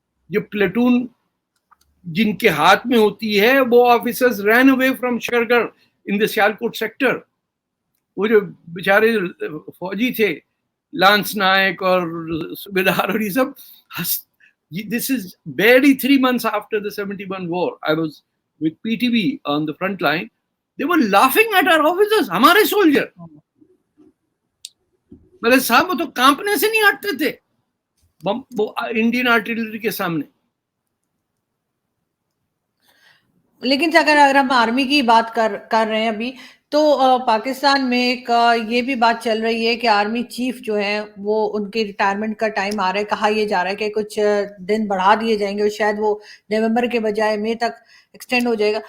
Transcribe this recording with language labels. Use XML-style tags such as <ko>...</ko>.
<ur>جو پلیٹون جن کے ہاتھ میں ہوتی ہے وہ</ur> <en>Officers ran away from Shakargarh in the Sialkot sector.</en> <ur>وہ جو بیچارے فوجی تھے لانس نائک اور صوبیدار اور یہ سب,</ur> <en>this is barely 3 months after the 71 war. I was with PTV on the front line. They were laughing at our officers,</en> <ur>ہمارے سولجر. مطلب صاحب وہ تو کانپنے سے نہیں ہٹتے تھے وہ انڈین آرٹلری کے سامنے. لیکن اگر ہم آرمی کی بات کر رہے ہیں ابھی, تو پاکستان میں ایک یہ بھی بات چل رہی ہے کہ آرمی چیف جو ہے وہ ان کے ریٹائرمنٹ کا ٹائم آ رہا ہے, کہا یہ جا رہا ہے کہ کچھ دن بڑھا دیے جائیں گے اور شاید وہ نومبر کے بجائے مئی تک ایکسٹینڈ ہو جائے گا.</ur>